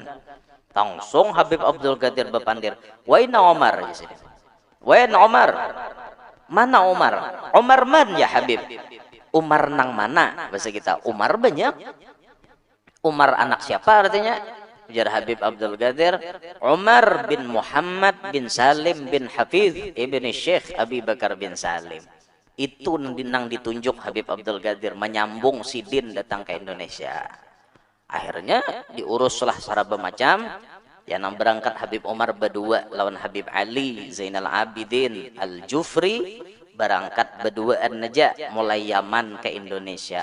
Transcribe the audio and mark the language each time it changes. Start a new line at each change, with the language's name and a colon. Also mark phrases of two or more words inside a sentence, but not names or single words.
Banjar: Langsung Habib Abdul Qadir bepandir,
Arabic: وين عمر يا
Banjar: Sidin.
Arabic: وين عمر.
Banjar: Mana Umar?
Arabic: عمر من يا حبيب?
Banjar: Umar nang mana? Bahasa kita Umar banyak. Umar anak siapa artinya? Ujar Habib Abdul Qadir, Umar bin Muhammad bin Salim bin Hafiz ibn Syekh Abi Bakar bin Salim. Itu nang ditunjuk Habib Abdul Qadir menyambung Sidin datang ke Indonesia. Akhirnya diuruslah saraba macam. Yang berangkat Habib Umar berdua lawan Habib Ali Zainal Abidin Al-Jufri, berangkat berduaan aja mulai Yaman ke Indonesia.